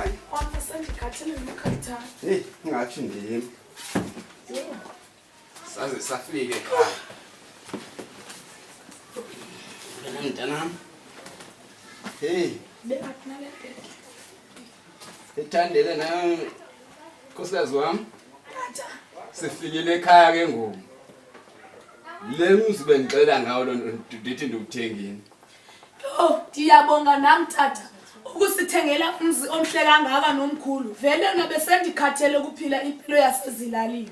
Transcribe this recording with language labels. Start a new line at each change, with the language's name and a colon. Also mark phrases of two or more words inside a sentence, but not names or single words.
Xhosa: Sendikhathele ngekhatha. Hey, ngathi ndimi. Saze safike ekhaya. Mntanami. Hey, Bekathi nalendlela. ethandele na Nkosikazi wami. Tata. Sifikile ekhaya ke ngoku. Le mzi bengicela ngawo lo ndithi ndiwuthengini. Oh, ndiyabonga nami tata. Ukusithengela umzi omhle kangaka nomkhulu. Vele nabe sendikhathele kuphila impilo yasezilalini.